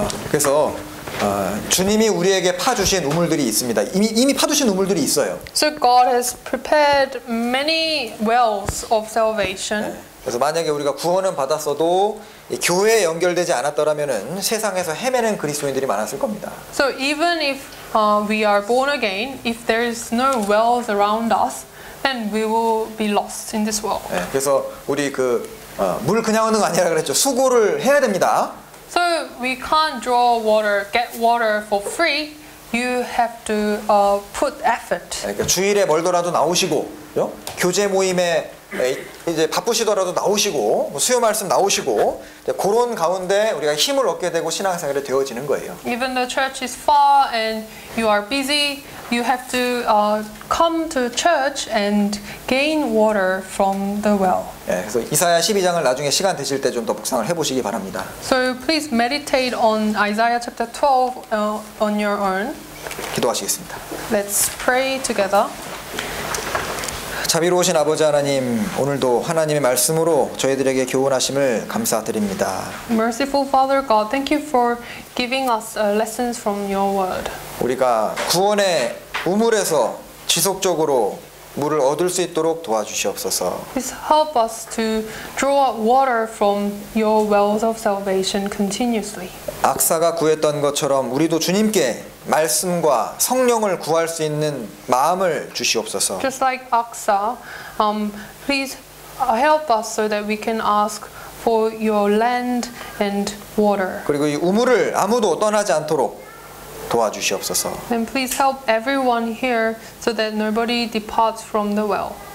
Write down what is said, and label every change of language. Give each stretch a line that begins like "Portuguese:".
Korean: 그래서 주님이 우리에게 파주신 우물들이 있습니다. 이미 파주신 우물들이 있어요.
English: So God has prepared many wells of salvation.
Korean: 그래서 만약에 우리가 구원은 받았어도 교회에 연결되지 않았더라면은 세상에서 헤매는 그리스도인들이 많았을 겁니다.
English: So even if we are born again, if there is no wells around us, then we will be lost in this world.
Korean: 예, 그래서 우리 물 그냥 얻는 거 아니라 그랬죠. 수고를 해야 됩니다.
English: So we can't draw water, get water for free. You have to put effort.
Korean: 그러니까 주일에 멀더라도 나오시고, 그죠? 교제 모임에 이제 바쁘시더라도 나오시고, 뭐 수요 말씀 나오시고, 그런 가운데 우리가 힘을 얻게 되고 신앙생활이 되어지는 거예요.
English: Even the church is far and you are busy, you have to come to church and gain water from the well.
Korean: 예, 그래서 이사야 12장을 나중에 시간 되실 때 좀 더 묵상을 해보시기 바랍니다.
English: So please meditate on Isaiah chapter 12 on your own.
Korean: 기도하시겠습니다.
English: Let's pray together.
Korean: 자비로우신 아버지 하나님, 오늘도 하나님의 말씀으로 저희들에게 교훈하심을 감사드립니다.
English: Merciful Father God, thank you for giving us lessons from your word.
Korean: 우리가 구원의 우물에서 지속적으로 물을 얻을 수 있도록 도와주시옵소서.
English: Please help us to draw water from your wells of salvation continuously.
Korean: 악사가 구했던 것처럼 우리도 주님께 말씀과 성령을 구할 수 있는 마음을 주시옵소서.
English: Just like Aksa, please help us so that we can ask for your land and water.
Korean: 그리고 이 우물을 아무도 떠나지 않도록 도와주시옵소서.
English: And please help everyone here so that nobody departs from the well.